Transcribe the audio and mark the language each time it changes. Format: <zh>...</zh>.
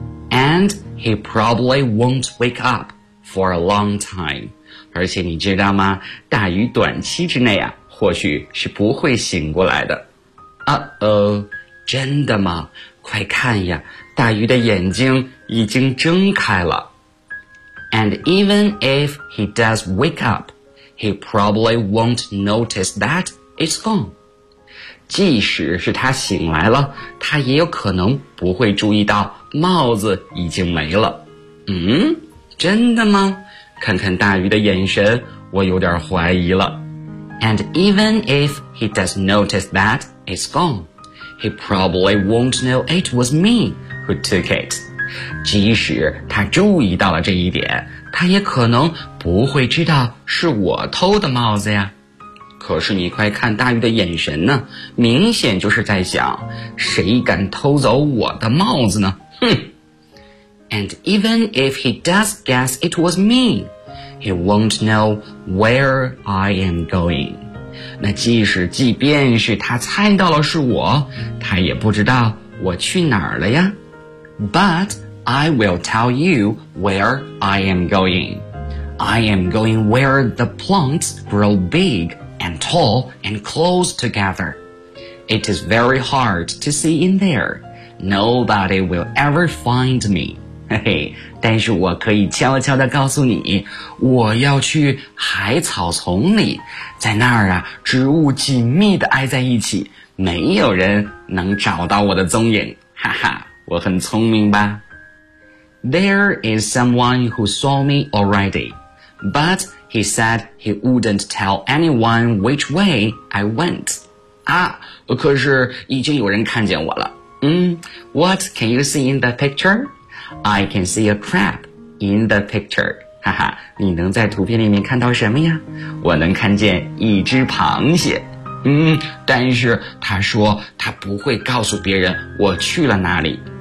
<en>And he probably won't wake up for a long time.</en> <zh>而且你知道吗？大鱼短期之内啊，或许是不会醒过来的。 Uh-oh, 真的吗？快看呀，大鱼的眼睛已经睁开了。</zh> <en>And even if he does wake up, he probably won't notice that it's gone.</en> <zh>即使是他醒来了，他也有可能不会注意到帽子已经没了。嗯？真的吗？看看大鱼的眼神，我有点怀疑了。</zh> <en>And even if he does notice that it's gone, he probably won't know it was me who took it.</en> <zh>即使他注意到了这一点，他也可能不会知道是我偷的帽子呀。可是你快看大鱼的眼神呢，明显就是在想，谁敢偷走我的帽子呢？</zh> <en>哼。And even if he does guess it was me, He won't know where I am going.</en> <zh>那即便是他猜到了是我，他也不知道我去哪儿了呀。</zh> <en>But I will tell you where I am going. I am going where the plants grow big and tall and close together. It is very hard to see in there. Nobody will ever find me.</en> <zh>嘿嘿，但是我可以悄悄地告诉你，我要去海草丛里，在那儿啊，植物紧密地挨在一起，没有人能找到我的踪影，哈哈，我很聪明吧。</zh> <en>There is someone who saw me already, but he said he wouldn't tell anyone which way I went.</en> <zh>啊，可是已经有人看见我了。</zh> <en>What can you see in the picture? I can see a crab in the picture.</en> <zh>哈哈，你能在图片里面看到什么呀？我能看见一只螃蟹。但是他说他不会告诉别人我去了哪里。</zh>